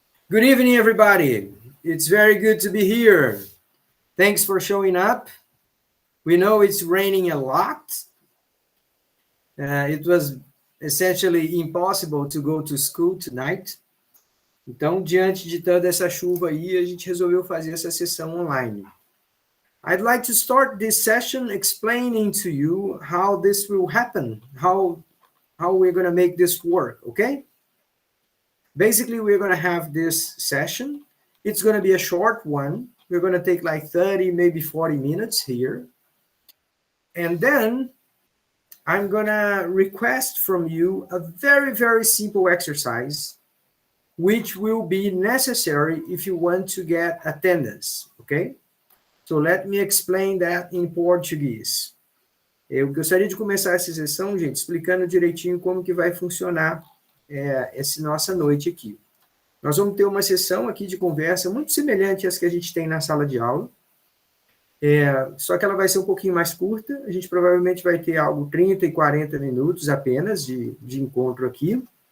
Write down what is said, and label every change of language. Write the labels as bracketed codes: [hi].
[en] Good evening, everybody. It's very good to be here. Thanks for showing up. We know it's raining a lot. It was essentially impossible to go to school tonight. [pt] Então, diante de toda essa chuva aí, a gente resolveu fazer essa sessão online. [en] I'd like to start this session explaining to you how this will happen, how we're going to make this work, okay? Basically, we're going to have this session. It's going to be a short one. We're going to take like 30, maybe 40 minutes here. And then I'm going to request from you a very, very simple exercise, which will be necessary if you want to get attendance, okay? So let me explain that in Portuguese. [pt] Eu gostaria de começar essa sessão, gente, explicando direitinho como que vai funcionar essa nossa noite aqui. Nós vamos ter uma sessão aqui de conversa muito semelhante às que a gente tem na sala de aula, só que ela vai ser um pouquinho mais curta. A gente provavelmente vai ter algo 30 e 40 minutos apenas de encontro aqui.